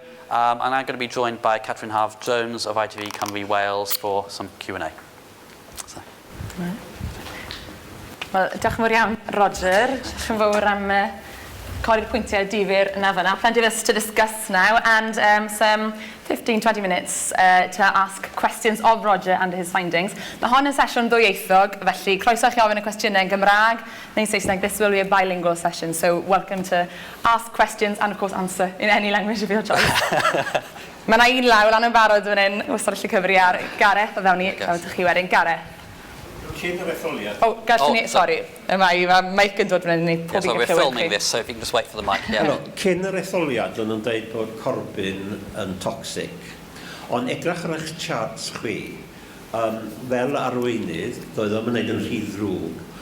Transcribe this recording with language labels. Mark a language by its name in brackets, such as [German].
[English] and I'm going to be joined by Catrin Jones of ITV Cymru Wales for some Q&A. So. [Welsh] Wel, diolch yn fawr iawn, Roger. Diolch yn fawr am codi'r pwyntiau difyr yna fyna. [English] Plenty of us to discuss now, and some 15-20 minutes to ask questions of Roger and his findings. [Welsh] Mae hon yn sesiwn ddwyieithog, felly croeso chi ofyn y cwestiynau yn Gymraeg neu'n Saesneg. [English] This will be a bilingual session, so welcome to ask questions and of course answer in any language of your choice. [Welsh] Mae yna un law lan yn barod fan hyn, wastad allu cyfri ar Gareth, o fewn i, chi wedyn, Gareth. Cyn yr etholiad. [English] Sorry. [Welsh] Mae mic yn dod fan hyn. [English] Yeah, so we're filming this, so if you can just wait for the mic. Yeah. [Welsh] Cyn yr etholiad, o'n dweud bod corbyn yn toxic. Ond edrych ar eich charts chwi, fel arweinydd, doedd o'n gwneud yn rhy ddrwg.